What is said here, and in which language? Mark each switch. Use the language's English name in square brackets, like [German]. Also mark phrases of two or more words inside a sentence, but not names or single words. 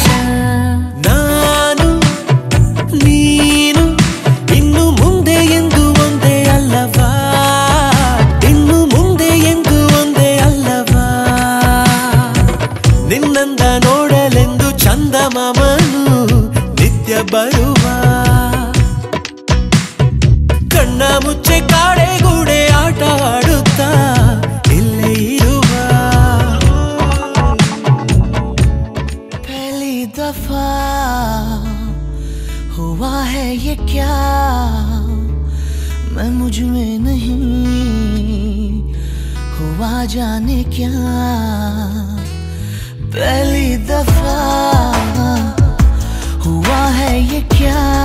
[Kannada] ನಾನು ನೀನು ಇನ್ನು ಮುಂದೆ ಎಂದು ಒಂದೇ ಅಲ್ಲವಾ ಇನ್ನು ಮುಂದೆ ಎಂದು ಒಂದೇ ಅಲ್ಲವಾ ನಿನ್ನಂದ ನೋಡಲೆಂದು ಚಂದಮಾಮನು ನಿತ್ಯ ಬರುವ ಕಣ್ಣ ಮುಚ್ಚೆ ಕಾಡೆಗೂಡೆ ಆಟ ಆಡುತ್ತಾ ಇಲ್ಲೇ ಇರುವ [Hindi] पहली दफा हुआ है ये क्या मैं मुझ में नहीं हुआ जाने क्या पहली दफा हुआ है ये क्या